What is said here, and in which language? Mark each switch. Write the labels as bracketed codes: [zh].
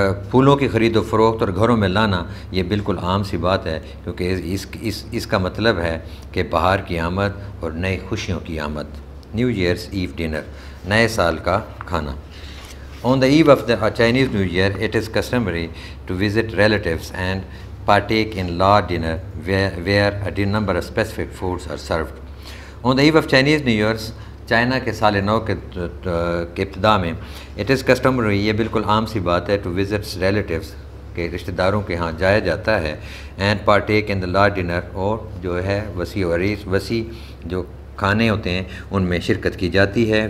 [ur] پھولوں کی خرید و فروخت اور گھروں میں لانا یہ بالکل عام سی بات ہے کیونکہ اس کا مطلب ہے کہ بہار کی آمد اور نئی خوشیوں کی آمد. [en] new year's eve dinner, [ur] نئے سال کا کھانا. [en] On the eve of the Chinese New Year, it is customary to visit relatives and partake in law dinner where a number of specific foods are served. On the eve of Chinese New Year's، [ur] China کے سال نو کے ابتدا میں [en] it is customary, [ur] یہ بالکل عام سی بات ہے، [en] to visits relatives [ur] کے رشتہ داروں کے ہاں جایا جاتا ہے. [en] and partake in the large dinner, [ur] اور جو ہے وسیع جو کھانے ہوتے ہیں ان میں شرکت کی جاتی ہے.